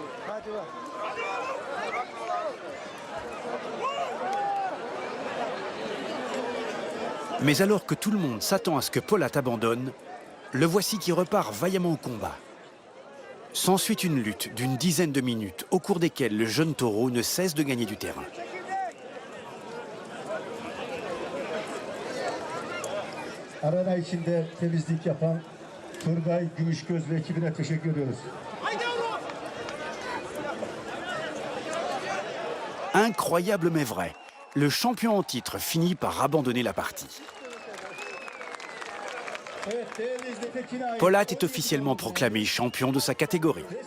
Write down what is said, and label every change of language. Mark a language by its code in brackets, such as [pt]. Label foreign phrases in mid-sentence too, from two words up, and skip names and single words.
[fr] Mais alors que tout le monde s'attend à ce que Polat abandonne, le voici qui repart vaillamment au combat. S'ensuit une lutte d'une dizaine de minutes au cours desquelles le jeune taureau ne cesse de gagner du terrain. [tr] Arena içinde temizlik yapan Turgay Gümüşgöz ve ekibine teşekkür ediyoruz. [fr] Incroyable mais vrai, le champion en titre finit par abandonner la partie. Polat est officiellement proclamé champion de sa catégorie.